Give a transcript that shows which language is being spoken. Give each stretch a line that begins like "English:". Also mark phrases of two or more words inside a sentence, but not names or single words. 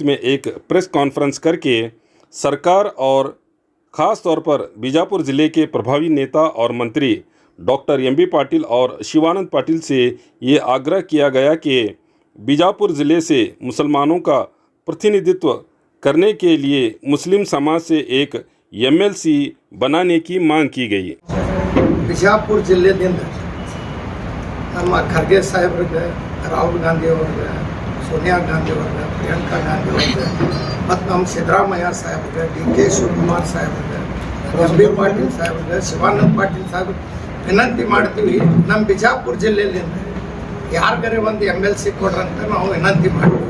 Hindi: में एक प्रेस कॉन्फ्रेंस करके सरकार और ख़ास तौर पर बीजापुर ज़िले के प्रभावी नेता और मंत्री डॉक्टर एमबी पाटिल और शिवानंद पाटिल से ये आग्रह किया गया कि बीजापुर ज़िले से मुसलमानों का प्रतिनिधित्व करने के लिए मुस्लिम समाज से एक एमएलसी बनाने की मांग की गई।
Kannada: ಬಿಜಾಪುರ ಜಿಲ್ಲೆಯಿಂದ ನಮ್ಮ ಖರ್ಗೆ ಸಾಹೇಬ್ರಿಗೆ, ರಾಹುಲ್ ಗಾಂಧಿ ಅವ್ರಿಗೆ, ಸೋನಿಯಾ ಗಾಂಧಿ ಅವ್ರಿಗೆ, ಪ್ರಿಯಾಂಕಾ ಗಾಂಧಿ ಅವ್ರಿಗೆ ಮತ್ತು ನಮ್ಮ ಸಿದ್ದರಾಮಯ್ಯ ಸಾಹೇಬ್ರಿಗೆ, ಡಿ.ಕೆ. ಶಿವಕುಮಾರ್ ಸಾಹೇಬ್ರಿಗೆ, ಎಂ.ಬಿ. ಪಾಟೀಲ್ ಸಾಹೇಬ್ರಿಗೆ, ಶಿವಾನಂದ ಪಾಟೀಲ್ ಸಾಹೇಬ್ರಿಗೆ ವಿನಂತಿ ಮಾಡ್ತೀವಿ, ನಮ್ಮ ಬಿಜಾಪುರ ಜಿಲ್ಲೆಯಿಂದ ಯಾರಿಗಾರೆ ಒಂದು ಎಮ್.ಎಲ್.ಸಿ ಕೊಡ್ರಂತ ನಾವು ವಿನಂತಿ ಮಾಡ್ತೀವಿ.